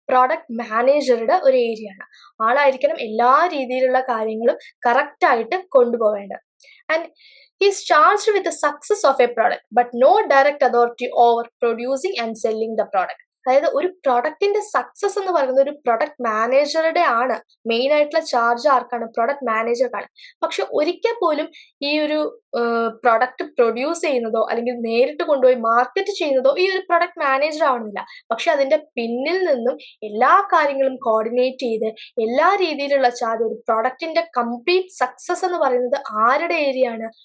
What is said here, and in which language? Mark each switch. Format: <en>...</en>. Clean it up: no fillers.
<ml>Product മാനേജറുടെ ഒരു area ആണ്. ആളായിരിക്കണം എല്ലാ രീതിയിലുള്ള കാര്യങ്ങളും കറക്റ്റ് ആയിട്ട് കൊണ്ടുപോവേണ്ടത്.</ml> <en>And he is charged with the success of a product but no direct authority over producing and selling the product.</en> <ml>അതായത് ഒരു പ്രൊഡക്റ്റിന്റെ സക്സസ് എന്ന് പറയുന്നത് ഒരു പ്രൊഡക്റ്റ് മാനേജറുടെ ആണ്. മെയിൻ ആയിട്ടുള്ള ചാർജ് ആർക്കാണ്? പ്രൊഡക്റ്റ് മാനേജർക്കാണ്. പക്ഷെ ഒരിക്കൽ പോലും ഈ ഒരു പ്രൊഡക്റ്റ് പ്രൊഡ്യൂസ് ചെയ്യുന്നതോ അല്ലെങ്കിൽ നേരിട്ട് കൊണ്ടുപോയി മാർക്കറ്റ് ചെയ്യുന്നതോ ഈ ഒരു പ്രൊഡക്റ്റ് മാനേജർ ആവുന്നില്ല. പക്ഷെ അതിന്റെ പിന്നിൽ നിന്നും എല്ലാ കാര്യങ്ങളും കോർഡിനേറ്റ് ചെയ്ത് എല്ലാ രീതിയിലുള്ള ചാർജ്, ഒരു പ്രൊഡക്റ്റിന്റെ കംപ്ലീറ്റ് സക്സസ് എന്ന് പറയുന്നത് ആരുടെ ഏരിയ ആണ്?</ml>